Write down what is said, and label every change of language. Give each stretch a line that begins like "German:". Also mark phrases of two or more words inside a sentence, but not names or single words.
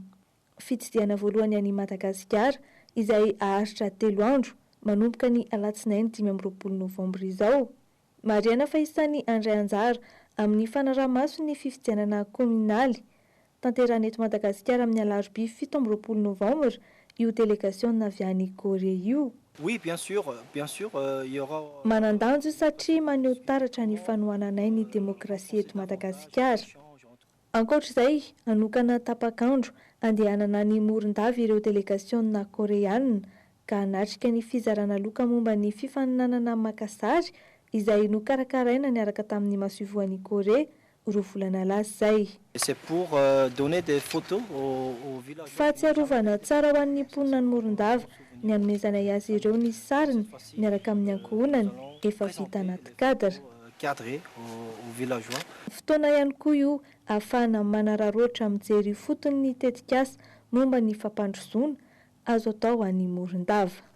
Malagasy: Fitsidiana voalohany any Madagasikara izay aharitra 3 andro manomboka ny alatsinainy 25 novambra izao. Mariana fa isan'ny andray anjara amin'ny fanaraha-maso ny fifidianana kominaly tanterana eto Madagasikara amin'ny alarobia 17 novambra io délégation avy any Korea io.
French: Oui, bien sûr, il y aura
Malagasy: Manandanjo satria maneho taratra ny fanohananay ny demokrasia eto Madagasikara. Ankoatr'izay, anokana tapakandro andehanana ny morondava ireo délégation koreana ka hanatrika ny fizarana loka momba ny fifaninanana makasary izay nokarakaraina niaraka tamin'ny masovoan'ny Korea 2 volana lasa izay.
French: C'est pour donner des photos au village.
Malagasy: Fahatsiarovana tsara ho an'ny mponina ny morondava ny hanomezana azy ireo ny sariny miaraka amin'ny ankohonany efa vita anaty kadra.
French: Cadré au villageois.
Malagasy: Fotoana ihany koa io ahafahana manararoatra mijery fotony ny tetikasa momba ny fampandrosoana azo atao any morondava.